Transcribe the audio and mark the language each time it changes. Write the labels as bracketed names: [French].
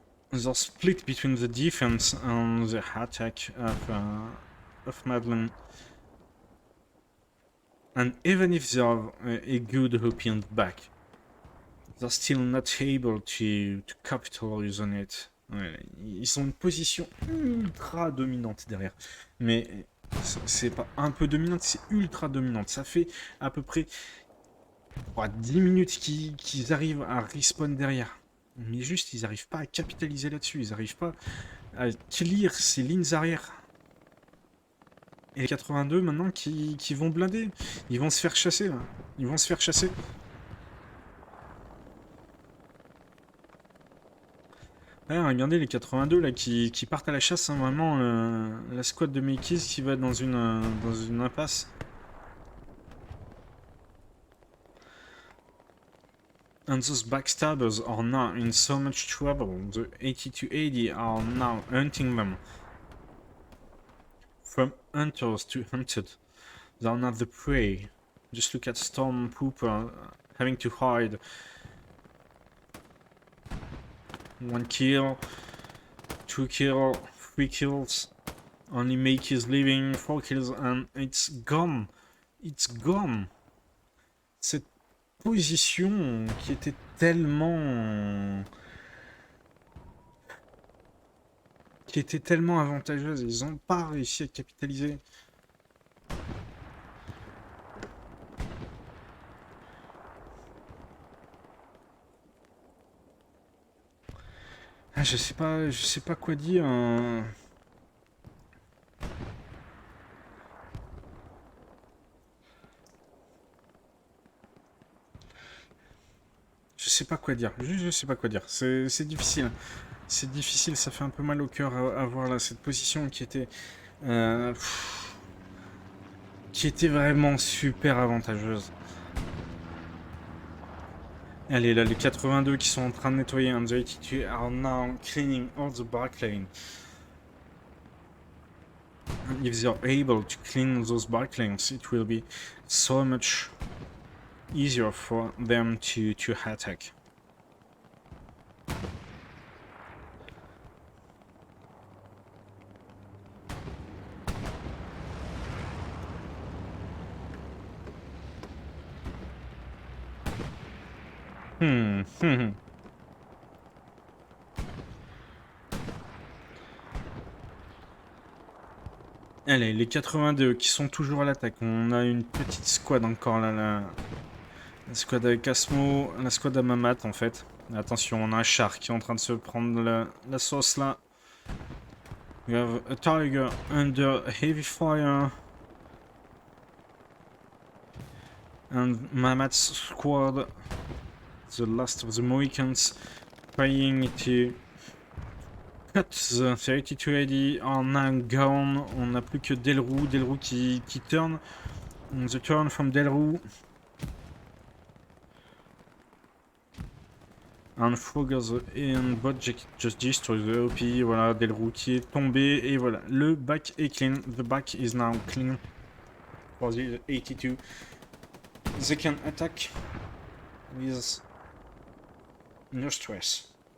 [English] They're split between the defense and the attack of Madeleine. And even if they have a good hope in the back, they're still not able to capitalize on it. [French] Ouais, ils ont une position ultra dominante derrière. Mais c'est pas un peu dominante, c'est ultra dominante. Ça fait à peu près 10 minutes qu'ils arrivent à respawn derrière. Mais juste, ils n'arrivent pas à capitaliser là-dessus. Ils n'arrivent pas à clear ces lignes arrière. Et les 82 maintenant qui vont blinder. Ils vont se faire chasser là. Ils vont se faire chasser. Ouais, regardez les 82 là qui partent à la chasse. Hein, vraiment la squad de Makeys qui va dans une impasse. [English] And those backstabbers are now in so much trouble. The 82-80 are now hunting them. From hunters to hunted. They are not the prey. Just look at Stormpooper having to hide. 1 kill, 2 kills, 3 kills. Only Makeys living, 4 kills, and it's gone. It's gone. [French] Cette position qui était tellement avantageuse, ils n'ont pas réussi à capitaliser. Ah, je sais pas quoi dire. Je sais pas quoi dire. Je sais pas quoi dire. C'est difficile. C'est difficile, ça fait un peu mal au cœur à voir là cette position qui était vraiment super avantageuse. Allez, là, les 82 qui sont en train de nettoyer. [English] And the 82 are now cleaning all the back lane. If they are able to clean those back lanes, it will be so much easier for them to attack. Hmm, hmm. [French] Allez, les 82 qui sont toujours à l'attaque. On a une petite squad encore là. La squad avec Asmo, la squad à Mamat en fait. Attention, on a un char qui est en train de se prendre la sauce là. [English] We have a tiger under heavy fire. And Mamat's squad, the last of the Mohicans, trying to cut the 32 AD are now gone. [French] On n'a plus que Delrou, Delrou qui turn. [English] The turn from Delrou. And Frogger's and Bodjack just destroyed the OP. [French] Voilà, Delrou qui est tombé. Et voilà, le back est clean. [English] The back is now clean for the 82. They can attack with no stress.